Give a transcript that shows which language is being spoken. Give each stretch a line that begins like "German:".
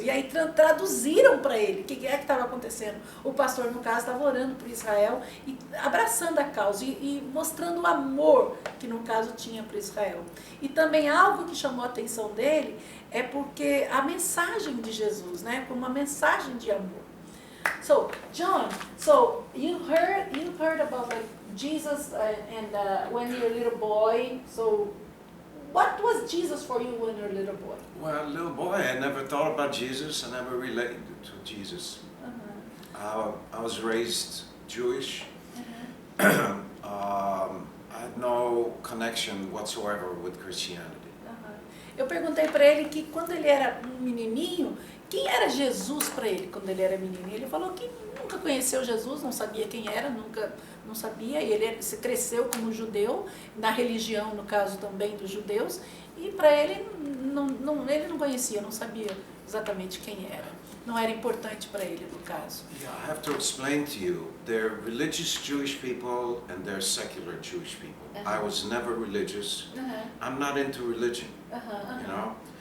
Portuguese: E aí traduziram para ele o que é que estava acontecendo. O pastor, no caso, estava orando por Israel e abraçando a causa e mostrando o amor que, no caso, tinha para Israel. E também algo que chamou a atenção dele é porque a mensagem de Jesus, né, como uma mensagem de amor.
English: So, John, you heard about like Jesus and when you're a little boy, so what was Jesus for you when you were a little boy? Well, little boy, I never thought about Jesus. I never related to Jesus. I was raised Jewish. I had no connection whatsoever with Christianity.
Portuguese: Eu perguntei para ele que quando ele era um menininho, quem era Jesus para ele quando ele era menino? Ele falou que nunca conheceu Jesus, não sabia quem era, não sabia, e ele cresceu como judeu, na religião, no caso também dos judeus, e para ele ele não conhecia, não sabia exatamente quem era. Não era importante para ele, no caso.
English: Yeah, I have to explain to you, there are religious Jewish people and there are secular Jewish people. I was never religious. I'm not into religion, you know.